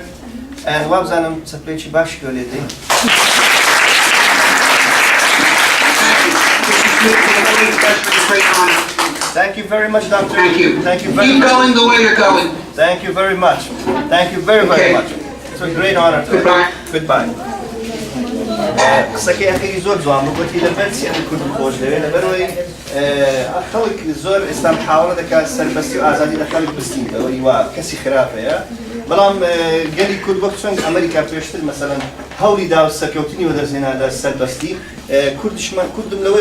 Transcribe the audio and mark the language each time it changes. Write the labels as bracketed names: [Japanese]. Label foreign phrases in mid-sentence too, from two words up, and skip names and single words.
[English] And wabzanam tsaplechi bashkoledi. Thank you very much, Doctor. Thank you. Thank you very much. Keep going the way you're going. Thank you very much. Thank you very much. It's a great honor. Goodbye. Goodbye. [Central Kurdish] قسەکەی ئەخیری زۆر جوان بوو گوتی لەبەر چی ئەمە کورد خۆش دەوێت لەبەرەوەی خەڵک زۆر ئێستا محاوڵە دەکات سەربەستی و ئازادی لە خەڵک بستینەوەی وا کەسی خراپەیە بەڵام گەلی کورد وەک چۆن ئەمریکا پێشتر مەسەڵەن هەوڵی دا و سەرکەوتنی وەدەستهێنا سەربەستی کوردم لەوەی